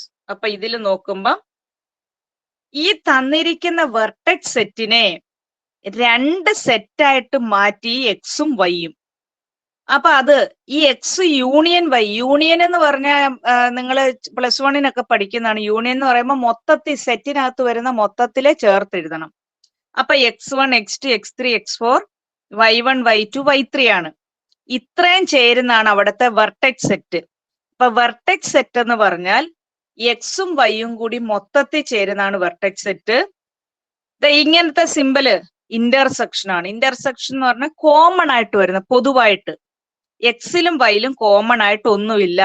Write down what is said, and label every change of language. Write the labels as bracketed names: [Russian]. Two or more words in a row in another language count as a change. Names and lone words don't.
[Malayalam] അപ്പൊ ഇതിൽ നോക്കുമ്പം ഈ തന്നിരിക്കുന്ന വെർട്ടെക്സ് സെറ്റിനെ 2 സെറ്റായിട്ട് മാറ്റി എക്സും വൈയും. അപ്പൊ അത് ഈ [English] X union Y. [Malayalam] യൂണിയൻ എന്ന് പറഞ്ഞാൽ നിങ്ങൾ +1 പഠിക്കുന്നതാണ്. യൂണിയൻ എന്ന് പറയുമ്പോൾ മൊത്തത്തിൽ സെറ്റിനകത്ത് വരുന്ന മൊത്തത്തിലെ ചേർത്ത് എഴുതണം. അപ്പൊ x1, x2, x3, x4, y1, y2, y3 ആണ്. ഇത്രയും ചേരുന്നതാണ് അവിടുത്തെ [English] vertex set. [Malayalam] അപ്പൊ [English] vertex set [Malayalam] എന്ന് പറഞ്ഞാൽ എക്സും വൈയും കൂടി മൊത്തത്തിൽ ചേരുന്നതാണ് [English] vertex set. [Malayalam] ഇങ്ങനത്തെ സിമ്പല് ഇന്റർസെക്ഷൻ ആണ്. ഇന്റർസെക്ഷൻ എന്ന് പറഞ്ഞാൽ കോമൺ ആയിട്ട് വരുന്ന, പൊതുവായിട്ട് എക്സിലും വൈയിലും കോമൺ ആയിട്ട് ഒന്നുമില്ല.